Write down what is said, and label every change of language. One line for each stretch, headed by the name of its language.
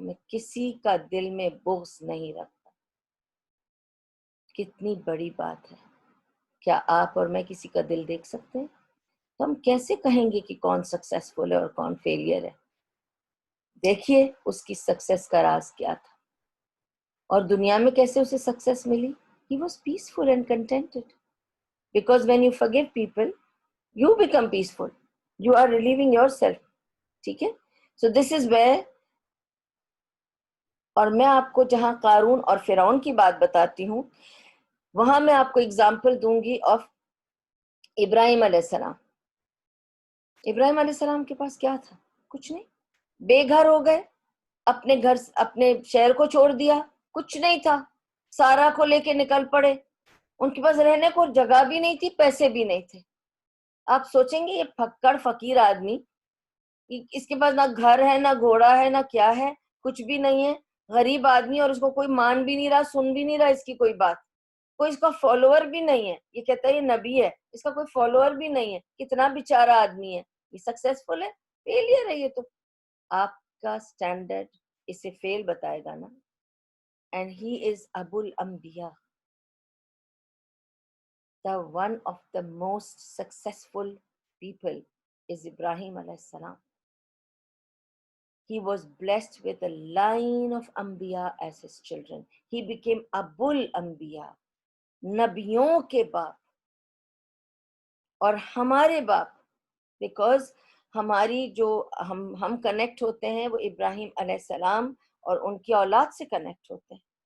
Urdu: میں کسی کا دل میں بغض نہیں رکھتا. کتنی بڑی بات ہے. کیا آپ اور میں کسی کا دل دیکھ سکتے ہیں؟ تو ہم کیسے کہیں گے کہ کون سکسیسفل ہے اور کون فیلئر ہے؟ دیکھیے اس کی سکسیس کا راز کیا تھا، اور دنیا میں کیسے اسے سکسیس ملی.
English: He was peaceful and contented. Because when you forgive people, you become peaceful. You are relieving yourself.
Urdu: ٹھیک ہے؟
English: So this is where،
Urdu: اور میں آپ کو جہاں قارون اور فرعون کی بات بتاتی ہوں، وہاں میں آپ کو اگزامپل دوں گی آف ابراہیم علیہ السلام. ابراہیم علیہ السلام کے پاس کیا تھا؟ کچھ نہیں. بے گھر ہو گئے، اپنے گھر اپنے شہر کو چھوڑ دیا، کچھ نہیں تھا، سارا کو لے کے نکل پڑے. ان کے پاس رہنے کو جگہ بھی نہیں تھی، پیسے بھی نہیں تھے. آپ سوچیں گے یہ پھکڑ فقیر آدمی، اس کے پاس نہ گھر ہے، نہ گھوڑا ہے، نہ کیا ہے، کچھ بھی نہیں ہے، غریب آدمی، اور اس کو کوئی مان بھی نہیں رہا، سن بھی نہیں رہا اس کی کوئی بات، کوئی اس کا فالوور بھی نہیں ہے. یہ کہتا ہے یہ نبی ہے، اس کا کوئی فالوور بھی نہیں ہے. کتنا بیچارہ آدمی ہے. یہ سکسیسفل ہے؟ فیلئر ہے یہ تو. آپ کا سٹینڈرڈ اسے فیل بتائے گا نا.
English: And he is ابو الانبیاء. The one of the most successful people is Ibrahim alayhi salam. He was blessed with a line of Anbiya as his children. He became Abul Anbiya,
Urdu: نبیوں کے باپ. اور ہمارے باپ بیکاز ہماری جو ہم کنیکٹ ہوتے ہیں وہ ابراہیم علیہ السلام اور ان کی اولاد سے کنیکٹ ہوتے ہیں.